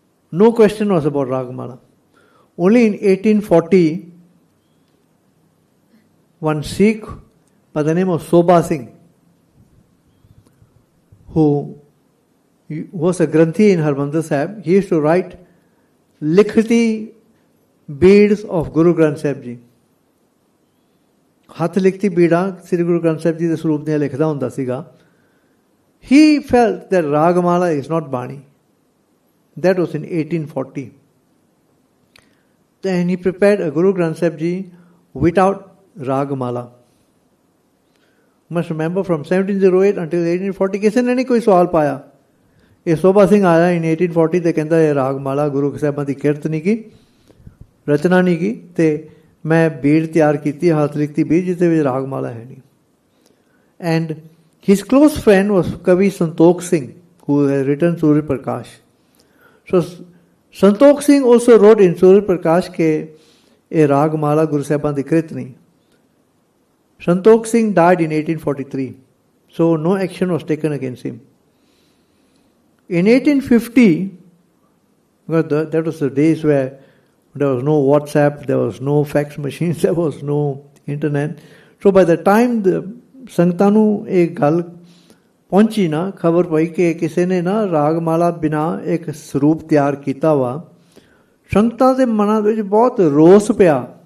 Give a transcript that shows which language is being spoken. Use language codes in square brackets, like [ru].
[en] No question was about Ragmala. Only in 1840, one Sikh by the name of Sobha Singh, who was a Granthi in Harmandir Sahib, he used to write likhti beads of Guru Granth Sahib Ji. [pa] ਹੱਥ ਲਿਖਤੀ ਬੀੜਾਂ ਸ੍ਰੀ ਗੁਰੂ ਗ੍ਰੰਥ ਸਾਹਿਬ ਜੀ ਦੇ ਸਰੂਪ ਦੀਆਂ ਲਿਖਦਾ ਹੁੰਦਾ ਸੀਗਾ. [en] He felt that Ragmala is not Bani. That was in 1840. Then he prepared a Guru Granth Sahib Ji without Ragmala. Must remember from 1708 until 1840 [pa] ਕਿਸੇ ਨੇ ਨਹੀਂ ਕੋਈ ਸਵਾਲ ਪਾਇਆ. ਇਹ ਸੋਭਾ ਸਿੰਘ ਆਇਆ [en] in 1840 [pa] ਤੇ ਕਹਿੰਦਾ ਇਹ ਰਾਗਮਾਲਾ ਗੁਰੂ ਸਾਹਿਬਾਂ ਦੀ ਕਿਰਤ ਨਹੀਂ ਕੀ, ਰਚਨਾ ਨਹੀਂ ਕੀ, ਤੇ ਮੈਂ ਬੀੜ ਤਿਆਰ ਕੀਤੀ ਹੱਥ ਲਿਖਤੀ ਬੀੜ ਜਿਸ ਦੇ ਵਿੱਚ ਰਾਗਮਾਲਾ ਹੈ ਨਹੀਂ. [en] And his close friend was Kavi Santokh Singh, who had written Surya Prakash. So Santokh Singh also wrote in Surya Prakash [pa] ke ਇਹ ਰਾਗਮਾਲਾ ਗੁਰੂ ਸਾਹਿਬਾਂ ਦੀ ਕਿਰਤ ਨਹੀਂ. [en] Santokh Singh died in 1843, so no action was taken against him. In 1850, because that was the days where there was no WhatsApp, there was no fax machines, there was no internet. So by the time the [pa] ਸੰਗਤਾਂ ਨੂੰ ਇਹ ਗੱਲ ਪਹੁੰਚੀ ਨਾ, ਖਬਰ ਪਈ ਕਿ ਕਿਸੇ ਨੇ ਨਾ ਰਾਗਮਾਲਾ ਬਿਨਾ ਇੱਕ ਸਰੂਪ ਤਿਆਰ ਕੀਤਾ ਵਾ, ਸੰਗਤਾਂ ਦੇ ਮਨਾਂ ਵਿੱਚ ਬਹੁਤ ਰੋਸ ਪਿਆ.